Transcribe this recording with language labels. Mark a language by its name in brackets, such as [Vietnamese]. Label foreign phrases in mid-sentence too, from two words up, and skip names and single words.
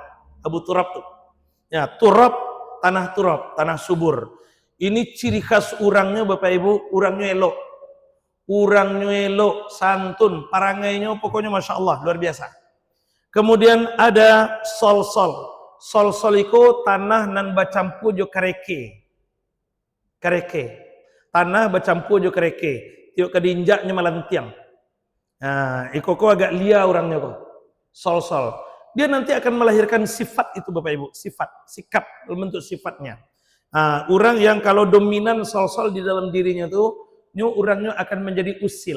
[Indonesian] Abu Turab tuh. Ya, turab, tanah subur. Ini ciri khas orangnya Bapak Ibu, orangnya elok. Orangnya elok, santun, parangainya pokoknya [Arabic] Masya Allah, [Indonesian] luar biasa. Kemudian ada sol-sol. Sol-sol itu tanah [Minangkabau] nan bacampu jo kareke. Tanah bacampu jo kareke. Tiuk kedinjaknya malantiang. Nah, ikoko agak lia orangnya kok. Sol-sol. [Indonesian] Dia nanti akan melahirkan sifat itu Bapak Ibu. Sikap, bentuk sifatnya. Nah, orang yang kalau dominan sol-sol di dalam dirinya tuh, orangnya akan menjadi usil.